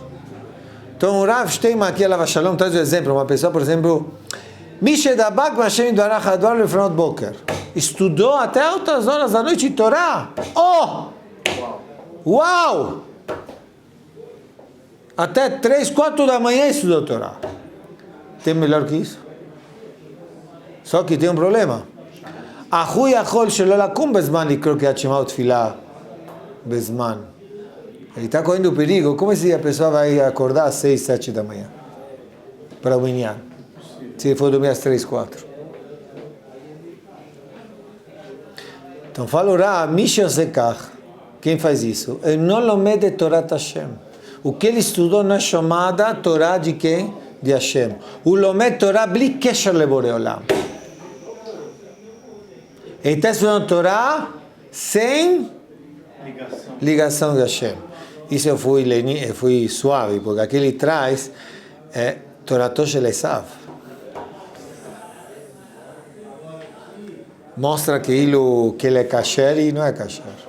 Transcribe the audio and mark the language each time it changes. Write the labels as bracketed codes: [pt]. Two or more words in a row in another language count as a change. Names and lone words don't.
[pt] Então o Rav Steinman aqui, [he] עליו השלום, [pt] traz um exemplo, uma pessoa, por exemplo, estudou até altas horas da noite Torá. Uau! Até 3, 4 da manhã estudou Torá. Tem melhor que isso? Só que tem um problema. [he] הוא יכול שלא לקום בזמן לקרוא קריאת שמע ותפילה בזמן. [pt] Ele está correndo perigo. Como se a pessoa vai acordar às 6, 7 da manhã para o minyan? Se ele for dormir às 3, 4. Então fala o Rav, quem faz isso? Ele não [he] לומד תורת השם. [pt] O que ele estudou na chamada Torá de quem? De Hashem. O [he] לומד תורה בלי קשר לבורא עולם. [pt] Ele está estudando Torá sem ligação de Hashem. Isso eu fui suave, porque aqui ele traz [he] תורתו של עשו. [pt] Mostra que ele é kasher e não é kasher.